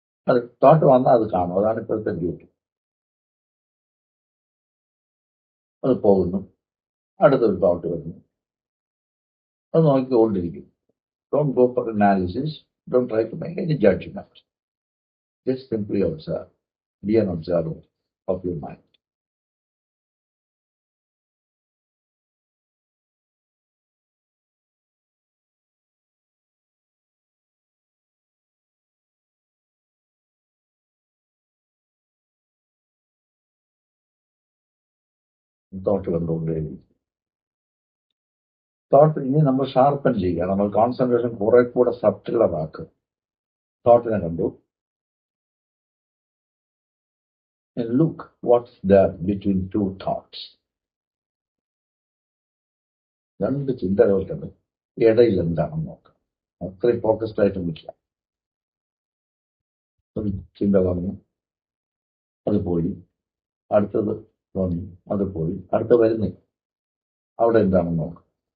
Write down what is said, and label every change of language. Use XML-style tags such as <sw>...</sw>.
<ml>അത് തോട്ട് വന്നാൽ അത് കാണും. അതാണ് ഇപ്പോഴത്തെ ഡ്യൂട്ടി. അത് പോകുന്നു, അടുത്തൊരു തോട്ട് വരുന്നു, അത് നോക്കിക്കൊണ്ടിരിക്കും.</ml> <en>Don't go for analysis, don't try to make any judgment. Just simply observe. Be an observer of your mind.</en> <ml>Thought കണ്ടുകൊണ്ടേയിരിക്കും. Thought ഇനി നമ്മൾ ഷാർപ്പൻ ചെയ്യുക. നമ്മൾ കോൺസെൻട്രേഷൻ കുറെ കൂടെ സബ്റ്റിലറാക്കുക. തോട്ടിനെ കണ്ടു.</ml> <en>And look what's there between two thoughts.</en> <ml>രണ്ട് ചിന്തകൾക്കുണ്ട്, ഇടയിൽ എന്താണെന്ന് നോക്കാം. അത്രയും ഫോക്കസ്ഡ് ആയിട്ട് നിൽക്കുക. ഒരു ചിന്ത വന്നു, അത് പോയി. അടുത്തത് വന്നു, അത് പോയി. അടുത്ത വരുന്നില്ല. അവിടെ എന്താണെന്ന് നോക്കാം.</ml>